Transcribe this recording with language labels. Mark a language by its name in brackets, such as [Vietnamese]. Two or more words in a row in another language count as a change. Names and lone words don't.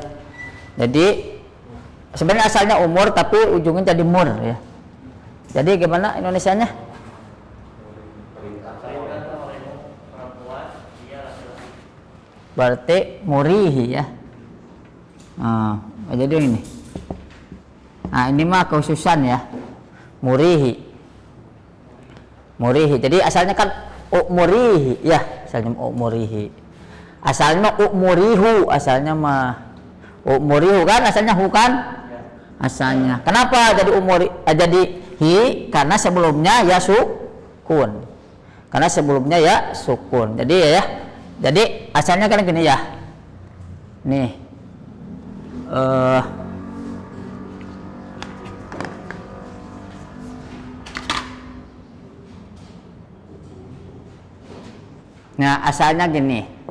[Indonesian] Jadi sebenarnya asalnya umur, tapi ujungnya jadi mur ya. Jadi gimana Indonesianya? Berarti murihi ya. Jadi ini. Nah ini mah kekhususan ya, murihi. Jadi asalnya kan murihi ya, asalnya murihi. Asalnya murihu, asalnya mah murihu kan, asalnya hu kan? Asalnya. Kenapa jadi jadi hi? Karena sebelumnya ya sukun. Karena sebelumnya ya sukun. Jadi ya. Jadi asalnya kan gini ya. Nih. Nah, asalnya gini.